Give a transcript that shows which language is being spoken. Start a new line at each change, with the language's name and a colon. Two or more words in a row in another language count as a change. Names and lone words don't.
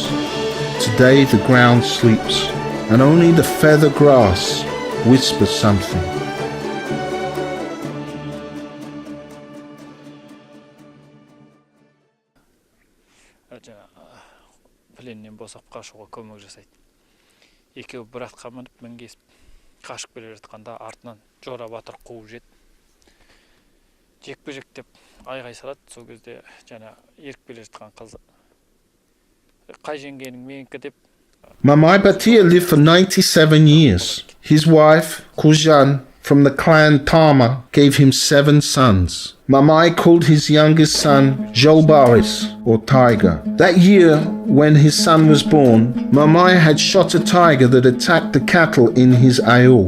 English: Today the ground sleeps, and only the feather grass whispers something.
Kazakh: Пленнен босап қашуға көмек жасайды. Екеуі бір атқа мініп мінгесіп қашып келе жатқанда артынан Жора батыр қуып жетті. Жекпе-жек деп айғай салады. Сол кезде жаңа еріп келе жатқан қыз қай жеңгенің менікі деп.
English: Mamai Batyr lived for 97 years. His wife, Kujan, from the clan Tama, gave him 7 sons. Mamai called his youngest son Jolbaris, or Tiger. That year, when his son was born, Mamai had shot a tiger that attacked the cattle in his ayul.